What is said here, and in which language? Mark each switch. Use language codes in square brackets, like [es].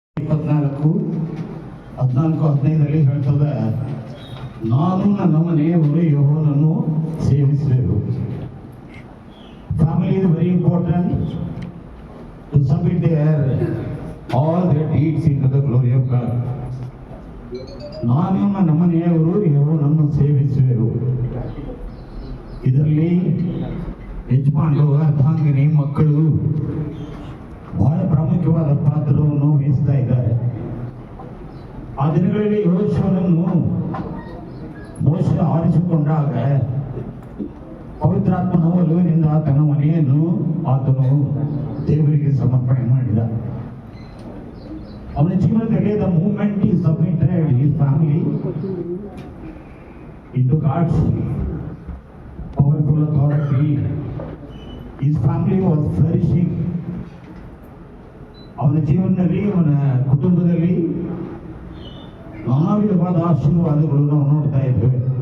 [kn] 14:15 ಹೇಳ್ತದೆ, ನಾನು ನನ್ನ ಮನೆಯವರು ಯೆಹೋವನನ್ನು ಸೇವಿಸಬೇಕು. [en] Family is very important to submit all their deeds into the glory of God. [kn] ನಾನು ನನ್ನ ಮನೆಯವರು ಯೆಹೋವನನ್ನು ಸೇವಿಸುವೆವು. ಇದರಲ್ಲಿ ಯಜಮಾನರು, ಅರ್ಧಾಂಗಿನಿ, ಮಕ್ಕಳು ಬಹಳ ಪ್ರಾಮುಖ್ಯವಾದ ಪಾತ್ರವನ್ನು ವಹಿಸ್ತಾ ಇದ್ದಾರೆ. ಆ ದಿನಗಳಲ್ಲಿ ಯೆಹೋಶುವನನ್ನು ಮೋಶೆ ಆರಿಸಿಕೊಂಡಾಗ ಪವಿತ್ರಾತ್ಮನ ಒಲುವಿನಿಂದ ತನ್ನ ಮನೆಯನ್ನು ಆತನು ದೇವರಿಗೆ ಸಮರ್ಪಣೆ ಮಾಡಿದ. ಅವನ ಜೀವನದಲ್ಲಿ [en] The movement he submitted his family into God's powerful authority. His family was flourishing. [kn] ಅವನ ಜೀವನದಲ್ಲಿ, ಅವನ ಕುಟುಂಬದಲ್ಲಿ ನಾನಾ ವಿಧವಾದ ಆಶೀರ್ವಾದಗಳು ನಾವು ನೋಡ್ತಾ ಇದ್ದೇವೆ.